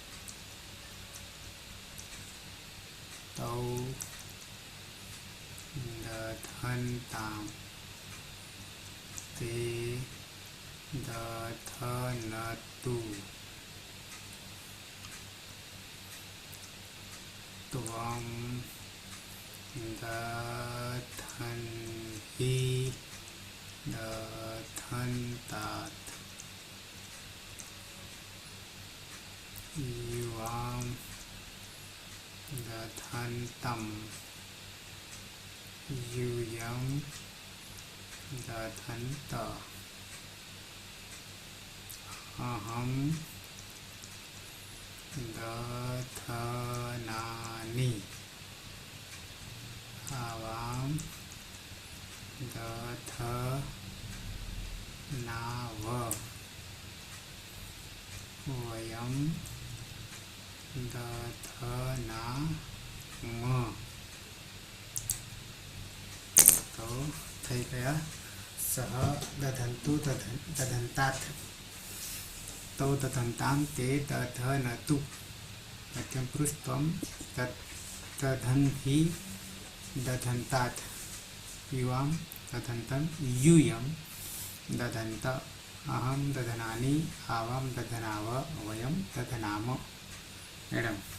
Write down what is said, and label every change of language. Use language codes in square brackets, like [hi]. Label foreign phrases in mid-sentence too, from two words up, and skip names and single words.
[sa] તૌ દધનતામ તે દધનતુ ત્વમ દધન્હિ દધનતાત યુવામ દધનતમ यूयं दधन्त अहं दधनानि आवां दधनाव वयं दधनाम [gu] તો થઈ ગયા [sa] સહ દધન્તુ દધન્તાત તૌ દધન્તામ તે દધનતુ મધ્યમ પુરુષ ત્વમ દધન્હિ દધન્તાત યુવામ દધન્તમ यूयं દધન્ત અહમ દધનાनि આવામ દધનાવ વયમ દધનામ મેડમ